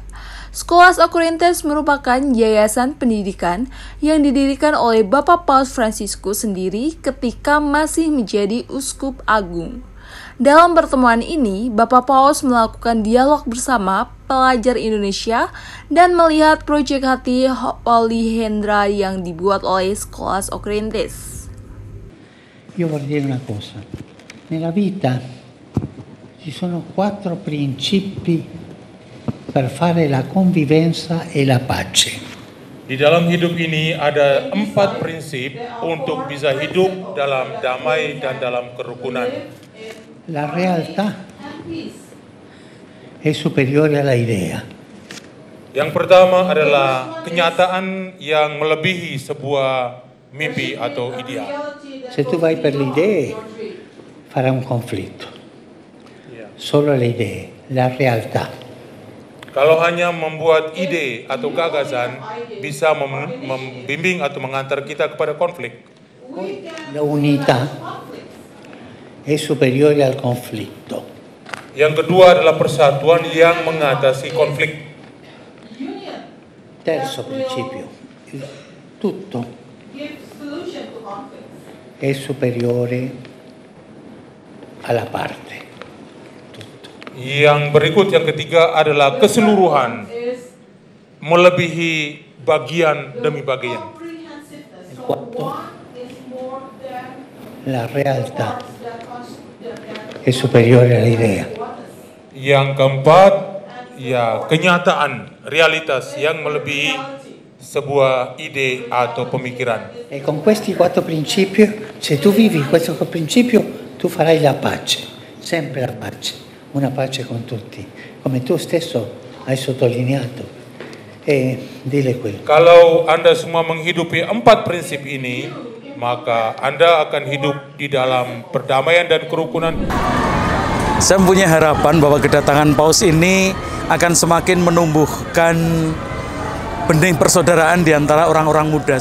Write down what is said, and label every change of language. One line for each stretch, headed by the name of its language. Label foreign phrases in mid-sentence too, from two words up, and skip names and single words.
Indonesian: Scholas Occurrentes merupakan yayasan pendidikan yang didirikan oleh Bapak Paus Fransiskus sendiri ketika masih menjadi Uskup Agung. Dalam pertemuan ini, Bapak Paus melakukan dialog bersama pelajar Indonesia dan melihat proyek hati Polihendra yang dibuat oleh Scholas Occurrentes.
Italian: Io vorrei dire una cosa. Nella vita ci sono 4 principi per fare la convivenza e la pace.
Indonesian: Di dalam hidup ini ada 4 prinsip untuk bisa hidup dalam damai dan dalam kerukunan.
Italian: La realtà è superiore alla idea.
Indonesian: Yang pertama adalah kenyataan yang melebihi sebuah mimpi atau ideal.
Italian: Se tu vai per le idee, farà un conflitto. Solo le idee, la realtà.
Indonesian: Kalau hanya membuat ide atau gagasan bisa membimbing atau mengantar kita kepada konflik.
Italian: La unità è superiore al conflitto.
Indonesian: Yang kedua adalah persatuan yang mengatasi konflik.
Italian: Terzo principio, tutto è superiore alla parte. Tutto.
Indonesian: Yang berikut, yang ketiga adalah keseluruhan melebihi bagian demi bagian.
Italian: Quarto, la realtà è superiore all'idea.
Indonesian: Yang keempat, ya kenyataan, realitas yang melebihi sebuah ide atau pemikiran.
Italian: E con questi 4 principi, se tu vivi questo principio, tu farai la pace, sempre la pace, una pace con tutti, come tu stesso hai sottolineato. E dile quello.
Indonesian: Kalau Anda semua menghidupi 4 prinsip ini, maka Anda akan hidup di dalam perdamaian dan kerukunan. Saya punya harapan bahwa kedatangan Paus ini akan semakin menumbuhkan benih persaudaraan di antara orang-orang muda.